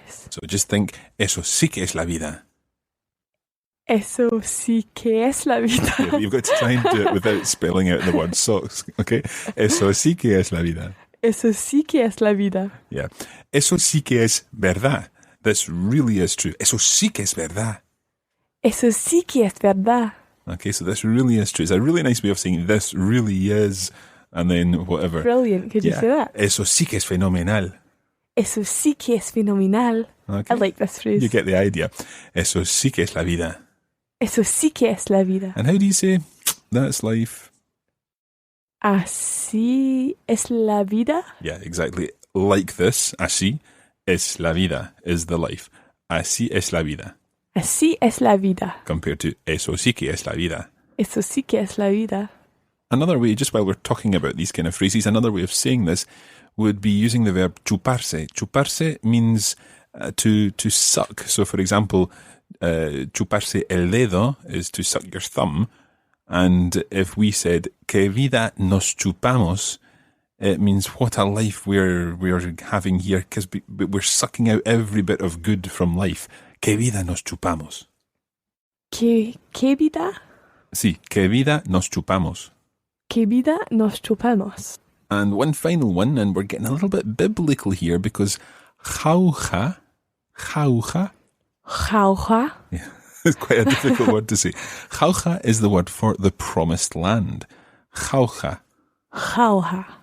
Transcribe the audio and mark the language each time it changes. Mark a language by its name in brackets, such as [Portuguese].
[English] So just think, [Spanish] eso sí que es la vida. Eso sí que es la vida. [English] Yeah, you've got to try and do it without spelling out the word socks, okay? [Spanish] Eso sí que es la vida. Eso sí que es la vida. Yeah. Eso sí que es verdad. [English] This really is true. [Spanish] Eso sí que es verdad. Eso sí que es verdad. [English] Okay, so this really is true. It's a really nice way of saying this really is, and then whatever. Brilliant. Could you say that? [Spanish] Eso sí que es fenomenal. Eso sí que es fenomenal. [English] Okay. I like this phrase. You get the idea. [Spanish] Eso sí que es la vida. Eso sí que es la vida. [English] And how do you say, that's life? [Spanish] Así es la vida. [English] Yeah, exactly. Like this, [Spanish] así es la vida, [English] is the life. [Spanish] Así es la vida. Así es la vida. [English] Compared to [Spanish] eso sí que es la vida. Eso sí que es la vida. [English] Another way, just while we're talking about these kind of phrases, another way of saying this would be using the verb chuparse. Chuparse means to suck. So, for example, [Spanish] chuparse el dedo [English] is to suck your thumb, And if we said, [Spanish] que vida nos chupamos, [English] it means what a life we're having here, because we're sucking out every bit of good from life. [Spanish] Que vida nos chupamos. ¿Qué vida? Sí, que vida nos chupamos. ¿Qué vida nos chupamos? [English] And one final one, and we're getting a little bit biblical here, because jauja. [Spanish] Jauja. [English] Yeah, it's quite a difficult word to say. Jauja is the word for the promised land. [Spanish] Jauja. Jauja.